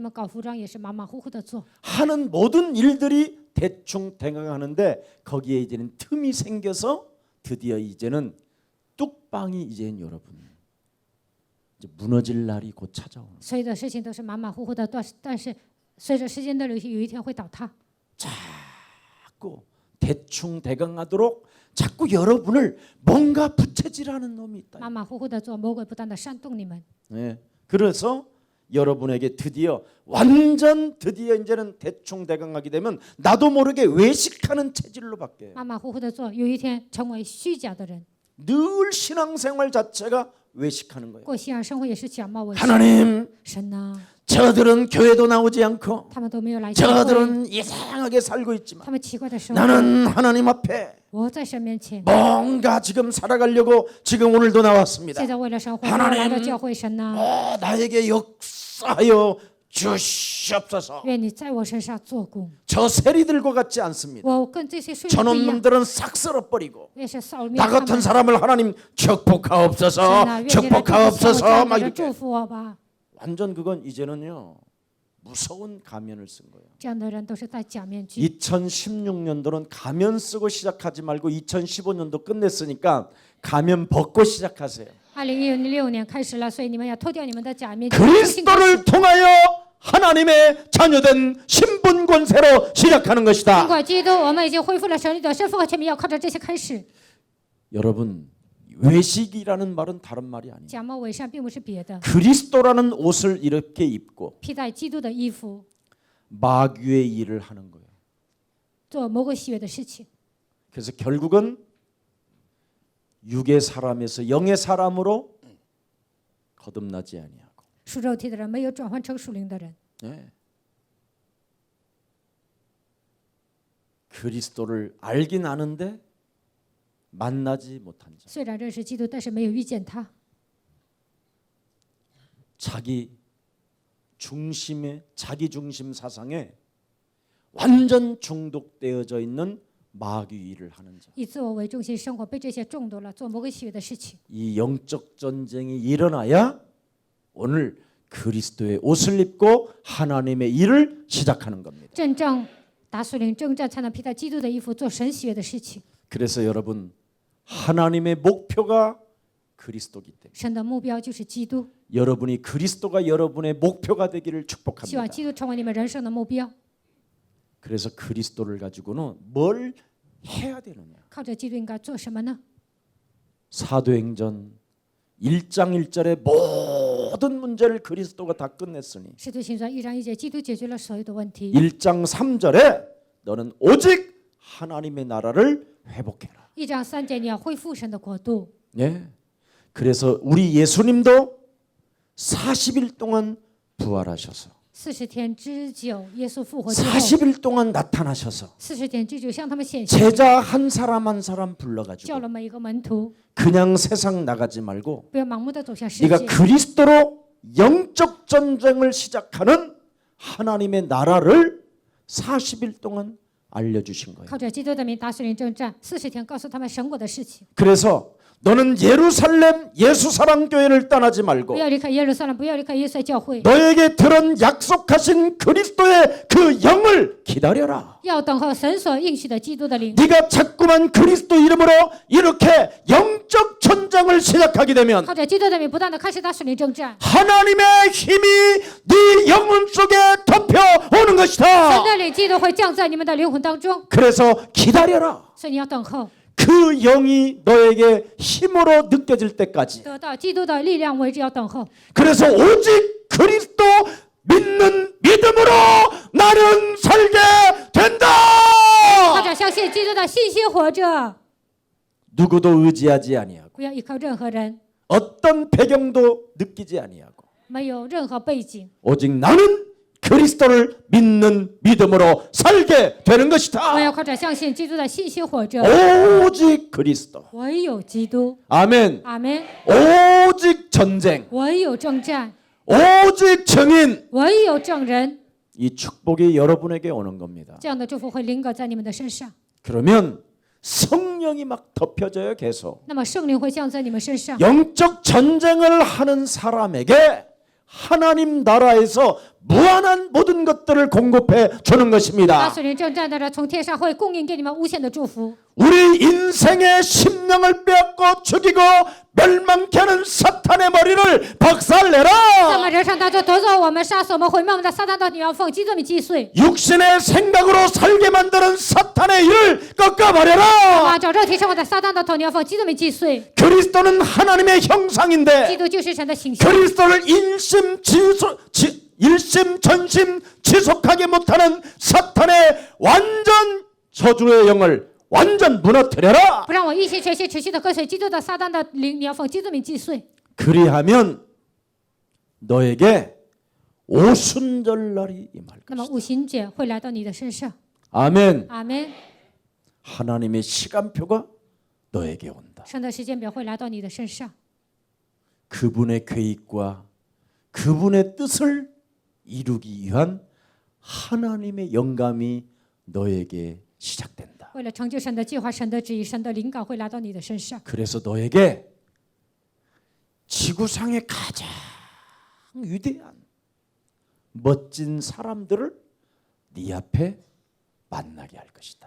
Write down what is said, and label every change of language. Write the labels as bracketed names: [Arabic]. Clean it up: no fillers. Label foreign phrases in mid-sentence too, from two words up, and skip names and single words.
[Chinese] 你们搞服装也是马马虎虎的做， [Korean] 하는 모든 일들이 대충 대강 하는데 거기에 이제는 틈이 생겨서 드디어 이제는 뚝방이 이제는 여러분 이제 무너질 날이 곧 찾아오는 거예요. [Chinese] 所有的事情都是马马虎虎的，但是随着时间的流逝，有一天会倒塌。 [Korean] 자꾸 대충 대강하도록 자꾸 여러분을 뭔가 부채질하는 놈이 있다. [Chinese] 马马虎虎的做，魔鬼不断的煽动你们， [Korean] 네. 그래서 여러분에게 드디어 완전 드디어 이제는 대충 대강하게 되면 나도 모르게 외식하는 체질로 바뀌어요. [Chinese] 马马虎虎的做，有一天成为虚假的人。 [Korean] 늘 신앙생활 자체가 외식하는 거예요. [Chinese] 过信仰生活也是假冒伪善。 [Korean] 하나님, [Chinese] 神呐， [Korean] 저들은 교회도 나오지 않고 [Chinese] 他们都没有来教会， [Korean] 저들은 이상하게 살고 있지만 [Chinese] 他们奇怪的生活。 [Korean] 나는 하나님 앞에 [Chinese] 我在神面前， [Korean] 뭔가 지금 살아가려고 지금 오늘도 나왔습니다. [Chinese] 现在为了生活， [Korean] 하나님 [Chinese] 我来到教会，神呐， [Korean] 나에게 역사하여 주시옵소서. [Chinese] 愿你在我身上做工。 [Korean] 저 세리들과 같지 않습니다. [Chinese] 我跟这些税人不 [Korean] 저런 [Chinese] 一样， [Korean] 놈들은 싹 쓸어버리고 [Chinese] 也是扫灭 [Korean] 나 [Chinese] 他 [Korean] 같은 [Chinese] 们。 [Korean] 사람을 하나님 [Chinese] 神 [Korean] 축복하옵소서 [Chinese] 呐，愿你来祝福像我这 [Korean] 축복하옵소서 [Chinese] 样 [Korean] 막 [Chinese] 的人祝 [Korean] 이렇게 [Chinese] 福我吧。 [Korean] 완전 그건 이제는요 무서운 가면을 쓴 거예요. [Chinese] 这样的人都是戴假面具。 [Korean] 2016년도는 가면 쓰고 시작하지 말고 2015년도 끝냈으니까 가면 벗고 시작하세요. [Chinese] 2016 年开始了，所以你们要脱掉你们的假面具。重新开始 [Korean] 그리스도를 통하여 하나님의 자녀된 신분 권세로 시작하는 [Chinese] 通 [Korean] 것이다. [Chinese] 过基督，我们已经恢复了神的身份和权柄，要靠着这些开始。 [Korean] 여러분 외식이라는 말은 다른 말이 아니에요. [Chinese] 假冒伪善并不是别的， [Korean] 그리스도라는 옷을 이렇게 입고 [Chinese] 披戴基督的衣服， [Korean] 마귀의 일을 하는 거예요. [Chinese] 做魔鬼喜悦的事情。 [Korean] 그래서 결국은 육의 사람에서 영의 사람으로 거듭나지 아니하고 [Chinese] 属肉体的人没有转换成属灵的人， [Korean] 네. 그리스도를 알긴 아는데 만나지 못한 자. [Chinese] 虽然认识基督，但是没有遇见他。 [Korean] 자기 중심 사상에 완전 중독되어져 있는 마귀 일을 하는 자. [Chinese] 以自我为中心生活，被这些中毒了，做魔鬼喜悦的事情。 [Korean] 이 영적 전쟁이 일어나야 오늘 그리스도의 옷을 입고 하나님의 일을 시작하는 겁니다. [Chinese] 真正打属灵征战，才能披戴基督的衣服，做神喜悦的事情。 [Korean] 그래서 여러분 하나님의 목표가 그리스도이기 때문에 [Chinese] 神的目标就是基督， [Korean] 여러분이 그리스도가 여러분의 목표가 되기를 [Chinese] 希 [Korean] 축복합니다. [Chinese] 望基督成为你们人生的目标。 [Korean] 그래서 그리스도를 가지고는 뭘 해야 되느냐? [Chinese] 靠着基督应该做什么呢？ [Korean] 사도행전 1장 1절의 모든 문제를 그리스도가 다 끝냈으니 [Chinese] 使徒行传1章1节，基督解决了所有的问题。 [Korean] 1장 3절에 너는 오직 하나님의 나라를 회복해라. [Chinese] 1 章3节，你要恢复神的国度。 [Korean] 예. 그래서 우리 예수님도 40일 동안 부활하셔서 [Chinese] 40 天之久，耶稣复活之后， [Korean] 40일 동안 나타나셔서 [Chinese] 40 天之久向他们显现， [Korean] 제자 한 사람 한 사람 [Chinese] 叫 [Korean] 불러가지고 [Chinese] 了每一个门徒， [Korean] 그냥 세상 나가지 말고 [Chinese] 不要盲目的走向世 [Korean] 네가 [Chinese] 界， [Korean] 그리스도로 영적 전쟁을 시작하는 하나님의 나라를 40일 동안 알려주신 거예요. [Chinese] 靠着基督的名打属灵征战，40天告诉他们神国的事情。 [Korean] 그래서 너는 예루살렘 예수사랑교회를 떠나지 [Chinese] 不 [Korean] 말고 [Chinese] 要离开耶路撒冷，不要离开耶稣的教会， [Korean] 너에게 들은 약속하신 그리스도의 그 영을 기다려라. [Chinese] 要等候神所应许的基督的灵。 [Korean] 네가 자꾸만 그리스도 이름으로 이렇게 영적 전쟁을 시작하게 되면 [Chinese] 靠着基督的名，不断的开始打属灵征战， [Korean] 하나님의 힘이 네 영혼 속에 덮여오는 [Chinese] 神 [Korean] 것이다. [Chinese] 的灵基督会降在你们的灵魂当中， [Korean] 그래서 기다려라. [Chinese] 所以你要等候， [Korean] 그 영이 너에게 힘으로 느껴질 때까지. [Chinese] 得到基督的力量为止，要等候。 [Korean] 그래서 오직 그리스도 믿는 믿음으로 나는 살게 [Chinese] 靠 [Korean] 된다. [Chinese] 着相信基督的信心活着， [Korean] 누구도 의지하지 아니하고 [Chinese] 不要依靠任何人， [Korean] 어떤 배경도 느끼지 아니하고 [Chinese] 没有任何背景， [Korean] 오직 나는 그리스도를 믿는 믿음으로 살게 되는 [Chinese] 我 [Korean] 것이다. [Chinese] 要靠着相信基督的信心活着。 [Korean] 오직 그리스도. [Chinese] 唯有基督， [Korean] 아멘. [Chinese] 阿门。 [Korean] 오직 전쟁. [Chinese] 唯有征战， [Korean] 오직 증인. [Chinese] 唯有证人， [Korean] 이 축복이 여러분에게 오는 겁니다. [Chinese] 这样的祝福会临格在你们的身上。 [Korean] 그러면 성령이 막 덮여져요, 계속. [Chinese] 那么圣灵会降在你们身上。 [Korean] 영적 전쟁을 하는 사람에게 하나님 나라에서 무한한 모든 것들을 공급해 주는 [Chinese] 打 [Korean] 것입니다. [Chinese] 属灵征战的人从天上会供应给你们无限的祝福。 [Korean] 우리 인생의 심령을 빼앗고 죽이고 멸망케 하는 사탄의 머리를 [Chinese] 在我们 [Korean] 박살내라. [Chinese] 人生当中夺走我们、杀死我们、毁灭我们的撒旦到你要奉基督名击碎， [Korean] 육신의 생각으로 살게 만드는 사탄의 일을 꺾어버려라. [Chinese] 按照肉体生活的撒旦的头，你要奉基督名击碎。 [Korean] 그리스도는 하나님의 [Chinese] 基 [Korean] 형상인데 [Chinese] 督就是神的形象， [Korean] 그리스도를 일심전심 지속하게 못하는 사탄의 완전 저주의 영을 완전 무너뜨려라. [Chinese] 不让我一心全心持续的跟随基督的撒旦的灵，你要奉基督名击碎。 [Korean] 그리하면 너에게 오순절날이 임할 [Chinese] 那么 [Korean] 것이다. [Chinese] 五旬节会来到你的身上。 [Korean] 아멘. [Chinese] 阿门。 [Korean] 하나님의 시간표가 너에게 온다. [Chinese] 神的时间表会来到你的身上， [Korean] 그분의 계획과 그분의 뜻을 이루기 위한 하나님의 영감이 너에게 시작된다. [Chinese] 为了成就神的计划、神的旨意、神的灵感会来到你的身上。 [Korean] 그래서 너에게 지구상의 가장 위대한 멋진 사람들을 네 앞에 만나게 할 것이다.